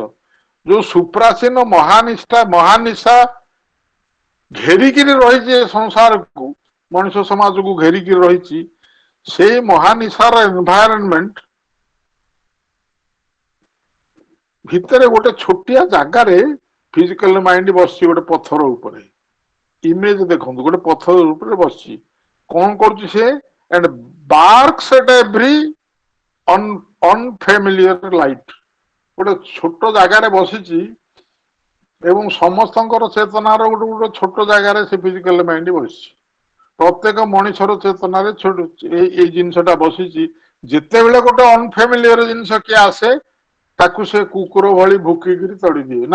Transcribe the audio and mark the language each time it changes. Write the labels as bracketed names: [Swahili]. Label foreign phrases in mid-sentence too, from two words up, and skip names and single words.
[Odia] ଯୋଉ ସୁପ୍ରାଚୀନ ମହାନିଶା ଘେରିକିରି ରହିଛି ଏ ସଂସାରକୁ, ମଣିଷ ସମାଜକୁ ଘେରିକିରି ରହିଛି, ସେଇ ମହାନିଶାର ଏନଭାୟରମେଣ୍ଟ ଭିତରେ ଗୋଟେ ଛୋଟିଆ ଜାଗାରେ [English] physical mind [Odia] ବସିଛି ଗୋଟେ ପଥର ଉପରେ। ଇମେଜ ଦେଖନ୍ତୁ, ଗୋଟେ ପଥର ଉପରେ ବସିଛି, କଣ କରୁଛି ସେ, [English] and barks at every unfamiliar light। [Odia] ଗୋଟେ ଛୋଟ ଜାଗାରେ ବସିଛି ଏବଂ ସମସ୍ତଙ୍କର ଚେତନାର ଗୋଟେ ଗୋଟେ ଛୋଟ ଜାଗାରେ ସେ [English] physical mind [Odia] ବସିଛି। ପ୍ରତ୍ୟେକ ମଣିଷର ଚେତନାରେ ଏଇ ଜିନିଷଟା ବସିଛି। ଯେତେବେଳେ ଗୋଟେ ଅନଫ୍ୟାମିଲିୟର ଜିନିଷ କିଏ ଆସେ, ତାକୁ ସେ କୁକୁର ଭଳି ଭୁକିକିରି ତଡ଼ିଦିଏ।